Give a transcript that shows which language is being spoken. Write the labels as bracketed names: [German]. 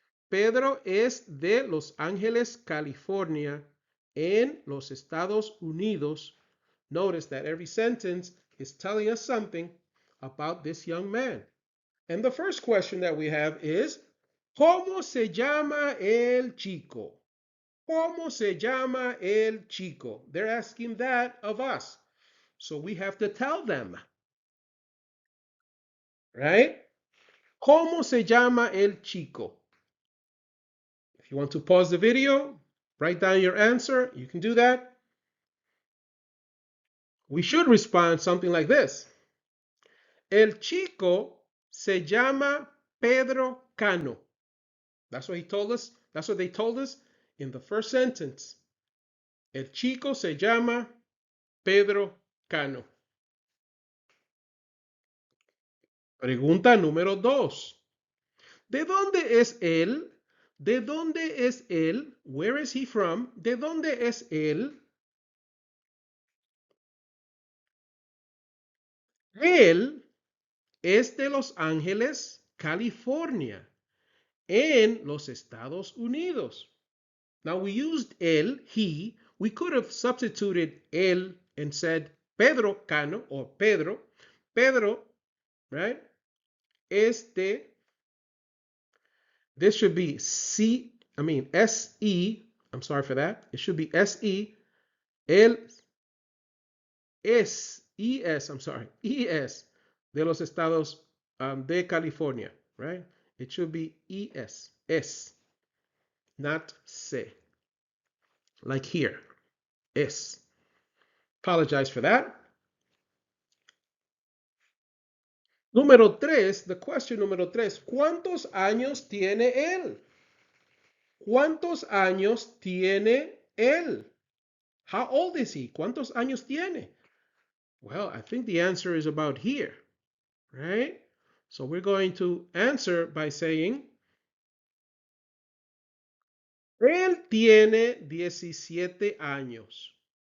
[Spanish] Pedro es de Los Ángeles, California, en los Estados Unidos. [English] Notice that every sentence is telling us something about this young man. And the first question that we have is, [Spanish] ¿cómo se llama el chico? ¿Cómo se llama el chico? [English] They're asking that of us. So we have to tell them. Right? [Spanish] ¿Cómo se llama el chico? [English] If you want to pause the video, write down your answer, you can do that. We should respond something like this. [Spanish] El chico se llama [English] Pedro Cano. That's what he told us. That's what they told us in the first sentence. [Spanish] El chico se llama Pedro Cano. Pregunta número 2. ¿De dónde es él? ¿De dónde es él? [English] Where is he from? [Spanish] ¿De dónde es él? Él es de Los Ángeles, California, en los Estados Unidos. [English] Now we used él, he. We could have substituted él and said Pedro Cano or Pedro. Pedro, right? This should be S-E. I'm sorry for that. It should be S-E. [Spanish] Él es, [English] E-S, I'm sorry, E-S [Spanish] de los estados de California, [English] right? It should be E-S, S, not C. Like here, S. Apologize for that. [Spanish] Número 3, [English] the question [Spanish] número 3. ¿Cuántos años tiene él? ¿Cuántos años tiene él? [English] How old is he? [Spanish] ¿Cuántos años tiene? [English] Well, I think the answer is about here, right? So we're going to answer by saying, [Spanish] él tiene 17 años.